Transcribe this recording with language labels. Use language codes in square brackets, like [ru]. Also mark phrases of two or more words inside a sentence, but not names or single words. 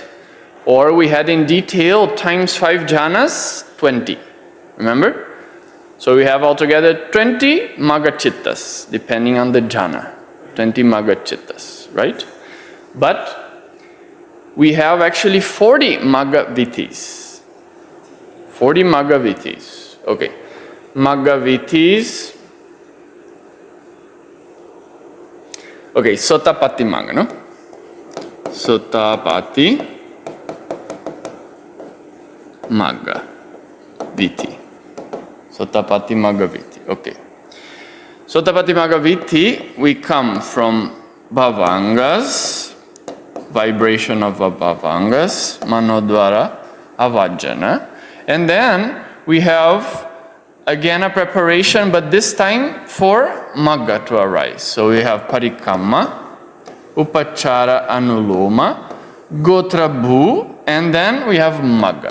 [en] Or we had in detail times 5 jhanas, 20. Remember? So we have altogether 20 [pi] Magga Chittas, [en] depending on the jhana. 20 [pi] Magga Chittas, [en] right? But we have actually 40 [pi] Magga Vitis. 40 Magga Vitis. [en] Okay. [pi] Magga Vitis. [en] Okay, [pi] Sotapatti Magga, [en] no? [pi] Sotapatti Magga Viti. Sotapatti Magga Viti. [en] Okay. [pi] Sotapatti Magga Viti, [en] we come from Bhavangas, vibration of Bhavangas, [pi] Manodvara, Avajjana. [en] And then we have again a preparation, but this time for Magga to arise. So we have [pi] Parikamma, Upachara Anuloma, Gotra Bhu, [en] and then we have Magga.